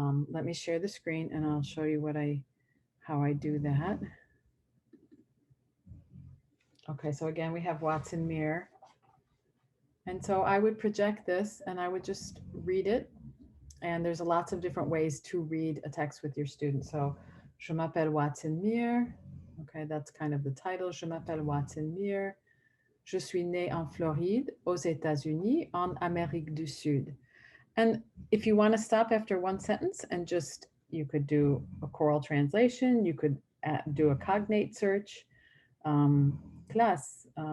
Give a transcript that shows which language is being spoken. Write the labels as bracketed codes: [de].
[en] Let me share the screen and I'll show you how I do that. Okay, so again, we have Watson Mirror. And so I would project this and I would just read it. And there's lots of different ways to read a text with your students. [fr] So, je m'appelle Watson Mirror. [en] Okay, that's kind of the title. [fr] Je m'appelle Watson Mirror. Je suis né en Floride, aux États-Unis, en Amérique du Sud. [en] And if you want to stop after 1 sentence and just, you could do a choral translation, you could do a cognate search, class.